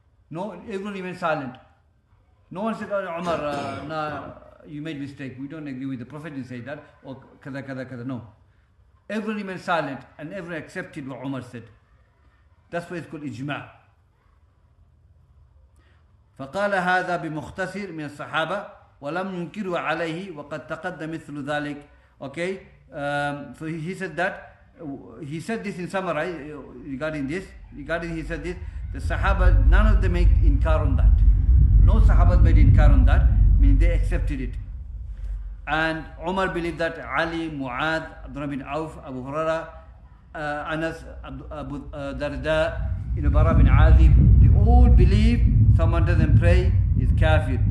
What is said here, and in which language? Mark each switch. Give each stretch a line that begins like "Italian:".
English: No, everyone remained silent. No one said, "Oh, Umar, nah, you made mistake. We don't agree with the Prophet didn't say that." Or kada kada kada. No. Everyone remained silent and everyone accepted what Umar said. That's why it's called ijma'.
Arabic: فقال هذا بمختصر من الصحابة ولم ينكروا عليه وقد تقدم مثل ذلك.
English: Okay, so he said that. He said this in summary regarding this. He said this. The Sahaba, none of them made inkar on that. No Sahabas made inkar on that. Meaning they accepted it. And Umar believed that Ali, Mu'adh, Abdullah bin Auf, Abu Hurairah, Anas, Abu Darda, Bara bin Azib, they all believe someone doesn't pray is kafir.